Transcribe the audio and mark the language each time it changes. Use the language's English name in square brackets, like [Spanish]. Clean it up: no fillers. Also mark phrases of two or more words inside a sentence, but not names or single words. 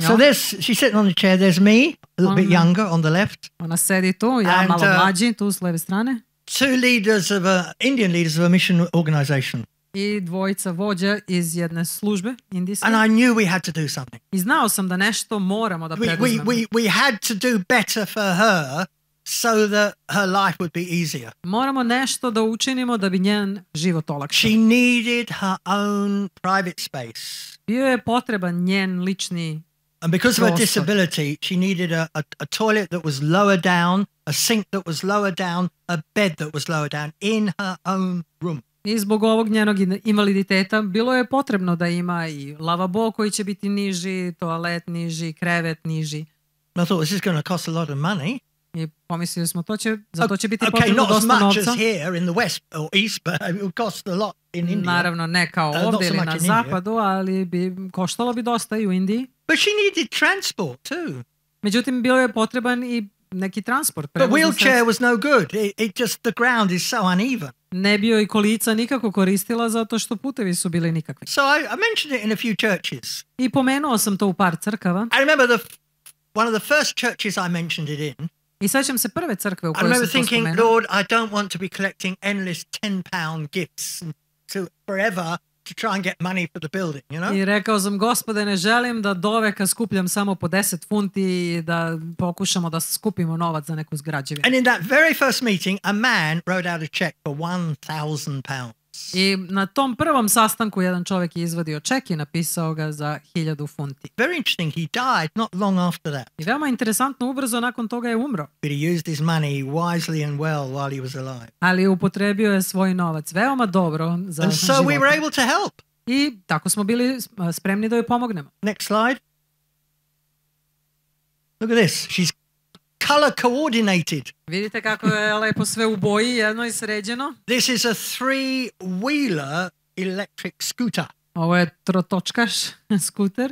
[English] So [Serbian] njom. [English] she's sitting on the chair. There's me, a little bit younger on the left. [Serbian] Ona sedi tu, ja [English] And, [Serbian] malo mlađi, tu s leve strane. [English] Two Indian leaders of a mission organization. [Serbian] I dvojica vođa iz jedne službe indijske. [English] And I knew we had to do something. [Serbian] I znao sam da nešto moramo da preduzmemo. [English] We had to do better for her so that her life would be easier. [Serbian] Moramo nešto da učinimo da bi njen život olakšao. [English] She needed her own private space. [Serbian] Bio je potreban njen lični. [English] And because of her [Serbian] Prostor. [English] disability, she needed a toilet that was lower down, a sink that was lower down, a bed that was lower down in her own room. [Serbian] I zbog ovog njenog invaliditeta bilo je potrebno da ima i lavabo koji će biti niži, toalet niži, krevet niži. [English] And I thought, this is going to cost a lot of money. [Serbian] I pomislili smo, za to će biti [English] Okay, [Serbian] potrebno [English] not as [Serbian] dosta [English] much [Serbian] novca. [English] as here in the west or east, but it would cost a lot in India. [Serbian] Naravno ne kao [English] Not [Serbian] ovdje [English] so [Serbian] ili [English] much [Serbian] na [English] in India. [Serbian] zapadu, ali koštalo bi dosta i u Indiji. [English] But she needed transport too. [Serbian] Međutim, bio je potreban i neki transport. [English] But [Serbian] prevozno [English] wheelchair [Serbian] sredstvo. [English] was no good. It just, the ground is so uneven. [Serbian] Ne bi joj kolica nikako koristila zato što putevi su bili nikakvi. [English] So I mentioned it in a few churches. [Serbian] I pomenuo sam to u par crkava. [English] I remember one of the first churches I mentioned it in. [Serbian] I sećam se prve crkve u [English] I [Serbian] kojoj [English] remember [Serbian] sam to [English] thinking, [Serbian] spomenuo. [English] Lord, I don't want to be collecting endless £10 gifts to forever to try and get money for the building, you know? [Serbian] I rekao sam, Gospode, ne želim da doveka skupljam samo po 10 funti i da pokušamo da skupimo novac za neku zgrađevinu. [English] And in that very first meeting, a man wrote out a check for £1,000. [Serbian] I na tom prvom sastanku jedan čovjek je izvadio ček i napisao ga za 1000 funti. [English] Very interesting. He died not long after that. [Serbian] I veoma interesantno, ubrzo nakon toga je umro. [English] But he used his money wisely and well while he was alive. [Serbian] Ali upotrebio je svoj novac veoma dobro za [English] And so we were [Serbian] života. [English] able to help. [Serbian] I tako smo bili spremni da joj pomognemo. [English] Next slide. Look at this. She's color coordinated. [Serbian] Vidite kako je lepo sve u boji, jedno i sređeno. [English] This is a 3-wheeler electric scooter. [Serbian] Ovo je trotočkaš skuter.